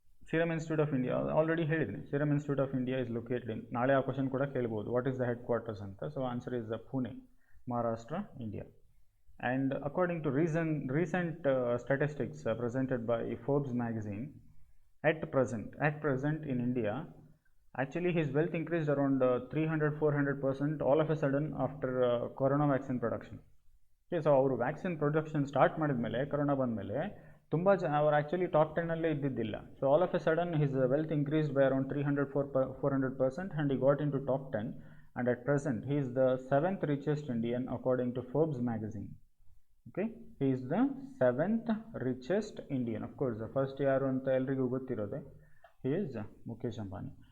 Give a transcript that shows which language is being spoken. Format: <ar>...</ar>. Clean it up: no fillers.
<en>serum institute of India</en> <kn>already ಹೇಳಿದ್ದೀನಿ.</kn> <en>serum institute of India is located in,</en> <kn>ನಾಳೆ ಆ question ಕೂಡ ಕೇಳ್ಬೋದು,</kn> <en>What is the headquarters ಅಂತ. So answer is Pune. Maharashtra, India. And according to recent statistics presented by Forbes magazine, at present in India, actually his wealth increased around 300-400% all of a sudden after corona vaccine production.</en> <kn>Okay, so ಅವರು vaccine production start ಮಾಡಿದ್ಮೇಲೆ corona ಬಂದಮೇಲೆ ತುಂಬ ಅವ್ರು actually top 10 ಇದ್ದಿದ್ದಿಲ್ಲ.</kn> <en>So all of a sudden his wealth increased by around 300-400% and he got into top 10, and at present he is the 7th richest Indian according to Forbes magazine. Okay, he is the 7th richest Indian. Of course the first</en> <kn>ಯಾರು ಅಂತ ಎಲ್ರಿಗೂ ಗೊತ್ತಿರೋದೆ,</kn> <en>he is Mukesh Ambani.</en>